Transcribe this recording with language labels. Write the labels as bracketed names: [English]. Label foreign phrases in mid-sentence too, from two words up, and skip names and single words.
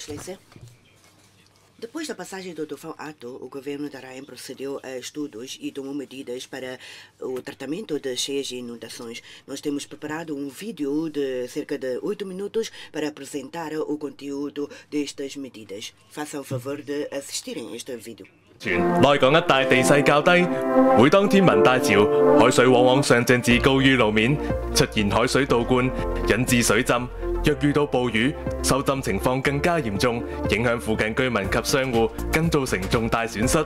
[Portuguese] Muito obrigada, Sua Excelência. Depois da passagem do tufão Ato, o governo da Raem procedeu a estudos e tomou medidas para o tratamento das cheias e inundações. Nós temos preparado um vídeo de cerca de 8 minutos para apresentar o conteúdo destas medidas. Façam o favor de assistirem a este vídeo. [Cantonese] 內港一帶地勢較低，每當天文大潮，海水往往上漲至高於路面，出現海水倒灌，引致水浸。若遇到暴雨，受浸情況更加嚴重，影響附近居民及商戶，更造成重大損失。